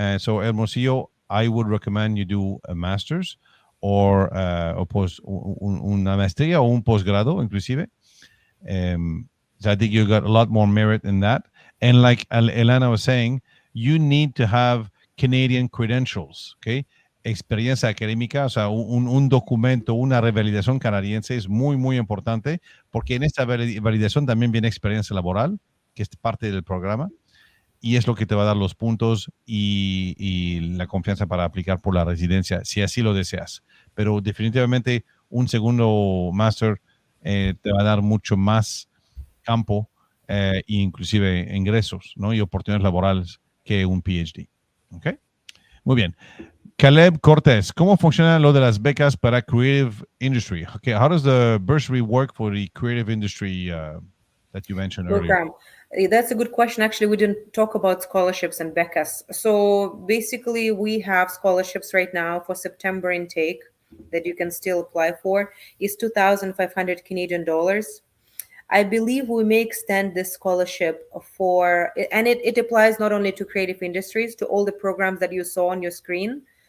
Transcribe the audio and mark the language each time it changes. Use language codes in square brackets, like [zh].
[en] So Hermosillo, I would recommend you do a master's or [es] una maestría o un posgrado, inclusive. [en] So I think you got a lot more merit in that. And like Elena was saying, you need to have Canadian credentials, okay? [es] Experiencia académica, o sea, un documento, una revalidación canadiense es muy, muy importante, porque en esta validación también viene experiencia laboral, que es parte del programa, y es lo que te va a dar los puntos y la confianza para aplicar por la residencia, si así lo deseas. Pero definitivamente un segundo máster te va a dar mucho más campo e inclusive ingresos, ¿no? Y oportunidades laborales que un PhD. ¿Ok? Muy bien. Caleb Cortés, ¿cómo funciona lo de las becas para creative industry? [en] Okay, how does the bursary work for the creative industry that you mentioned earlier? That's a good question. Actually, we didn't talk about scholarships and becas. So basically, we have scholarships right now for September intake that you can still apply for. Is 2,500 Canadian dollars. I believe we may extend this scholarship and it applies not only to creative industries, to all the programs that you saw on your screen.